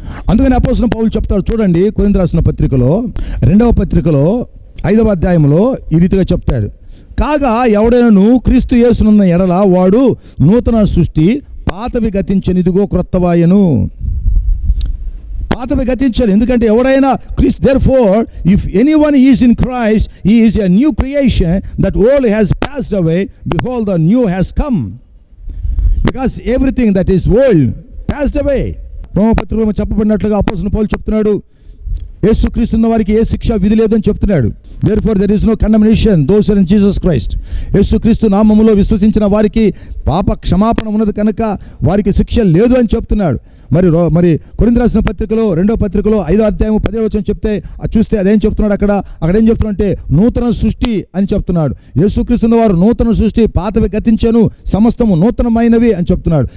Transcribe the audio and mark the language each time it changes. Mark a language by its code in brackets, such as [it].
[te] అందుకని అపోస్తలుడైన పౌలు చెప్తాడు చూడండి, కొరింథీ రాసిన పత్రికలో 2వ పత్రికలో 5వ అధ్యాయంలో ఈ రీతిగా చెప్తాడు, కాగా ఎవడైనాను క్రీస్తు యేసునున్న ఎడల వాడు నూతన సృష్టి, పాతవి గతించను, ఇదిగో క్రొత్తవాయను. పాతవి గతించారు. ఎందుకంటే ఎవరైనా క్రీస్తు, [en] therefore if anyone is in Christ, he is a new creation, that old has passed away, behold the new has come, because everything that is old passed away. [te] రోమపత్రికలో చెప్పబడినట్లుగా అపోస్తలుడు పౌలు చెప్తున్నాడు, యేసుక్రీస్తు ఉన్న వారికి ఏ శిక్ష విధి లేదని చెప్తున్నాడు. [en] therefore there is no condemnation those who are in Jesus Christ. [te] యేసుక్రీస్తు నామములో విశ్వసించిన వారికి పాప క్షమాపణ ఉన్నది కనుక వారికి శిక్ష లేదు అని చెప్తున్నాడు. మరి కొరింథీ రాసిన పత్రికలో 2వ పత్రికలో 5వ అధ్యాయం 10వ వచనం చెప్తే చూస్తే అదేం చెప్తున్నాడు, అక్కడ ఏం చెప్తున్నాడంటే నూతన సృష్టి అని చెప్తున్నాడు. యేసుక్రీస్తు వారు నూతన సృష్టి, పాతవి గతించెను, సమస్తము నూతనమైనవి అని చెప్తున్నాడు.